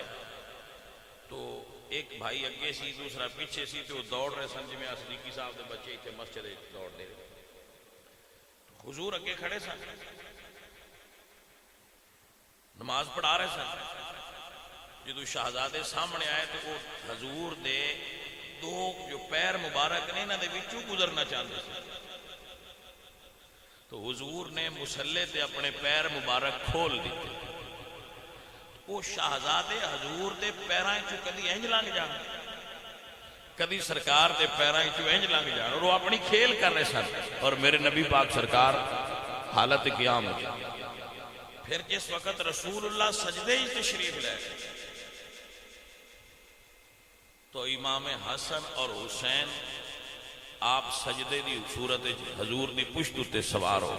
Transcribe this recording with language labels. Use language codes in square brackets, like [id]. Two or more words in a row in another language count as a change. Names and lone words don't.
[pa] تو ایک بھائی اگے سی دوسرا پیچھے سی, تو دوڑ رہے سن جی میں صدیقی صاحب دے بچے اتنے مسجد دوڑ دے. حضور اگے کھڑے سن, نماز پڑھا رہے سن. جدو شہزادے سامنے آئے تو وہ حضور دے دو جو پیر مبارک نے انہاں دے وچوں گزرنا چاہتے تھے. تو حضور نے مصلے تے اپنے پیر مبارک کھول دیتے. وہ شہزادے حضور دے پیراں چوں کدی انج لنگ جان, کدی سرکار دے پیراں چوں انج لنگ جان, اور وہ اپنی کھیل کر رہے سن. [ur] اور میرے نبی پاک سرکار حالت قیام ہے. [pa] پھر جس وقت رسول اللہ سجدے ہی تشریف لے تو امام حسن اور حسین آپ سجدے دی صورت حضور دی پشت تے سوار ہو.